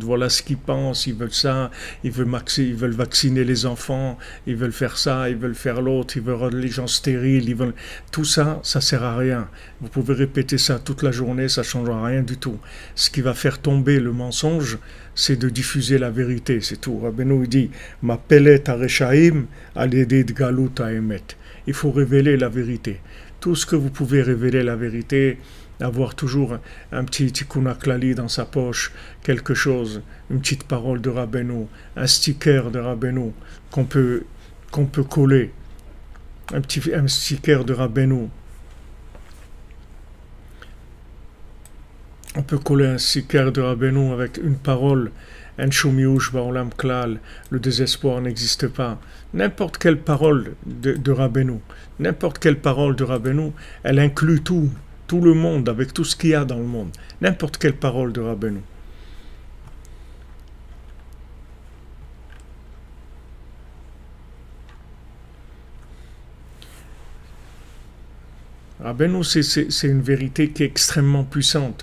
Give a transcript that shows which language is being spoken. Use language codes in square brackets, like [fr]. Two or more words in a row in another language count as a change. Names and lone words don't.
[fr] Voilà ce qu'ils pensent, ils veulent ça, ils veulent vacciner les enfants, ils veulent faire ça, ils veulent faire l'autre, ils veulent rendre les gens stériles, tout ça, ça sert à rien. Vous pouvez répéter ça toute la journée, ça ne changera rien du tout. Ce qui va faire tomber le mensonge, c'est de diffuser la vérité, c'est tout. Rabbeinu dit « [he] מפלת הרשעים על ידי גילוי האמת [fr] » Il faut révéler la vérité. Tout ce que vous pouvez révéler la vérité, avoir toujours un petit tikkun haklali dans sa poche, quelque chose, une petite parole de Rabbeinu, un sticker de Rabbeinu qu'on peut coller, un sticker de Rabbeinu. On peut coller un sticker de Rabbeinu avec une parole. [he] אין שום יאוש בעולם כלל, [fr] le désespoir n'existe pas. N'importe quelle parole de Rabbeinu, elle inclut tout le monde, avec tout ce qu'il y a dans le monde. N'importe quelle parole de Rabbeinu. Rabbeinu, c'est une vérité qui est extrêmement puissante.